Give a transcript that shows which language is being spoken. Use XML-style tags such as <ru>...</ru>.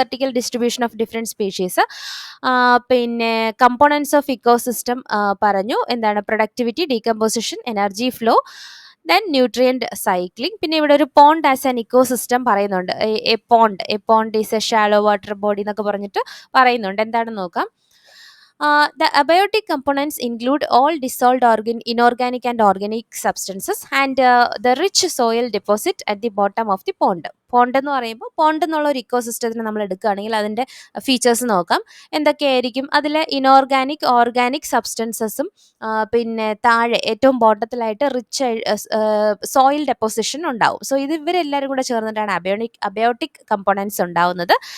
<en>Vertical distribution of different species, പിന്നെ components of ecosystem പറഞ്ഞു, എന്താണ് productivity, decomposition, energy flow, then nutrient cycling.</en> <ml>പിന്നെ ഇവിടെ ഒരു</ml> <en>Pond as an ecosystem പറയുന്നുണ്ട്. A pond is a shallow water body</en> <ml>എന്നൊക്കെ പറഞ്ഞിട്ട് പറയുന്നുണ്ട്. എന്താണെന്ന് നോക്കാം.</ml> <en>The abiotic components include all dissolved inorganic and organic substances and the rich soil deposit at the bottom of the pond.</en> <ml>Pond എന്ന് പറയുമ്പോൾ, pond എന്നുള്ള ഒരു ഇക്കോസിസ്റ്റത്തിന് നമ്മൾ എടുക്കുകയാണെങ്കിൽ അതിൻ്റെ ഫീച്ചേഴ്സ് നോക്കാം. എന്തൊക്കെയായിരിക്കും? അതിൽ ഇനോർഗാനിക്, ഓർഗാനിക് സബ്സ്റ്റൻസസും, പിന്നെ താഴെ ഏറ്റവും ബോട്ടത്തിലായിട്ട് റിച്ച് സോയിൽ ഡെപ്പോസിഷൻ ഉണ്ടാവും. സോ ഇവരെല്ലാവരും കൂടെ ചേർന്നിട്ടാണ് അബയോട്ടിക് കമ്പോണൻസ് ഉണ്ടാവുന്നത്.</ml>